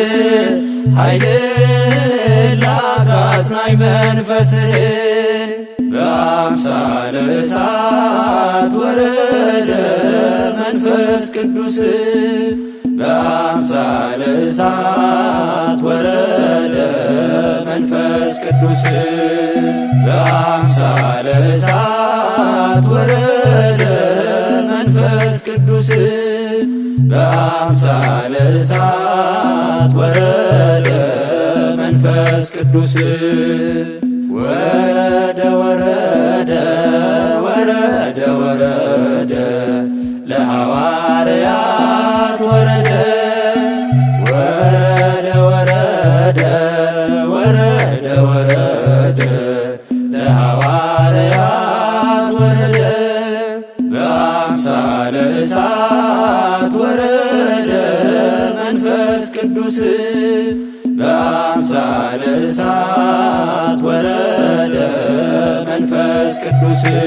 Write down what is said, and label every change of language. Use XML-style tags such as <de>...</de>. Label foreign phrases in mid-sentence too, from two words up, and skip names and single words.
<am>ኃይልን ላክ አጽናኝ መንፈስህን</am> <gez>በአምሳለ እሳት ወረደ መንፈስ ቅዱስ በአምሳለ እሳት ወረደ መንፈስ ቅዱስ በአምሳለ እሳት ወረደ መንፈስ ቅዱስ በአምሳለ እሳት ወረደ መንፈስ ቅዱስ ወረደ ወረደ ወረደ ወረደ ለሐዋርያት ወረደ ወረደ ወረደ ወረደ ወረደ ለሐዋርያት ወረደ በአምሳለ እሳት ወረደ መንፈስ ቅዱስ በአምሳለ እሳት ወረደ መንፈስ ቅዱስ</gez>